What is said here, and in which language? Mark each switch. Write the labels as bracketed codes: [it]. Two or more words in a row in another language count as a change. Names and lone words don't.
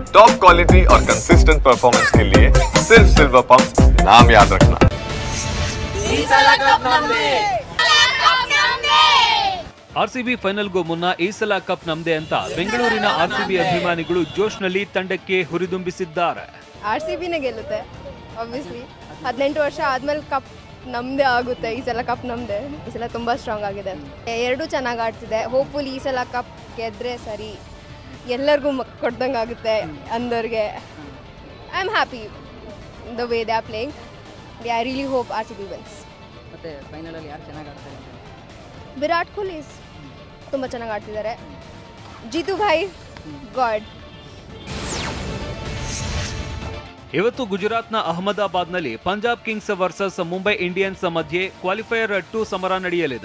[en] top quality [hi] और [en] consistent performance [hi] के लिए सिर्फ सिल्वर पंप नाम याद रखना। [kn] ಆರ್ಸಿಬಿ ಫೈನಲ್ಗೂ ಮುನ್ನ ಈ ಸಲ ಕಪ್ ನಮ್ದೇ ಅಂತ ಬೆಂಗಳೂರಿನ ಆರ್ಸಿಬಿ ಅಭಿಮಾನಿಗಳು ಜೋಶ್ನಲ್ಲಿ ತಂಡಕ್ಕೆ ಹುರಿದುಂಬಿಸಿದ್ದಾರೆ. ಆರ್ಸಿಬಿನೇ ಗೆಲ್ಲುತ್ತೆ ಆಬ್ವಿಯಸ್ಲಿ. 18 ವರ್ಷ ಆದ್ಮೇಲೆ ಕಪ್ ನಮ್ದೇ ಆಗುತ್ತೆ. ಈ ಸಲ ಕಪ್ ನಮ್ದೇ. ಈ ಸಲ ತುಂಬಾ ಸ್ಟ್ರಾಂಗ್ ಆಗಿದೆ. ಎರಡೂ ಚೆನ್ನಾಗಿ ಆಡ್ತಿದೆ. ಹೋಪ್ಫುಲಿ ಈ ಸಲ ಕಪ್ ಗೆದ್ರೆ ಸರಿ, ಎಲ್ಲರಿಗೂ ಕೊಡ್ದಂಗೆ ಆಗುತ್ತೆ ಅಂದವ್ರಿಗೆ. [en] I am happy the way they are playing. I really hope RCB wins. [kn] ಮತ್ತೆ ಫೈನಲಲ್ಲಿ ಯಾರು ಚೆನ್ನಾಗಿ ಆಡ್ತಾರೆ? ವಿರಾಟ್ ಕೊಹ್ಲಿ ತುಂಬ ಚೆನ್ನಾಗಿ ಆಡ್ತಿದ್ದಾರೆ. ಜೀತು ಭಾಯ್ ಗಾಡ್. ಇವತ್ತು ಗುಜರಾತ್ನ ಅಹಮದಾಬಾದ್ನಲ್ಲಿ ಪಂಜಾಬ್ ಕಿಂಗ್ಸ್ ವರ್ಸಸ್ ಮುಂಬೈ ಇಂಡಿಯನ್ಸ್ ಮಧ್ಯೆ ಕ್ವಾಲಿಫೈಯರ್ 2 ಸಮರ ನಡೆಯಲಿದೆ.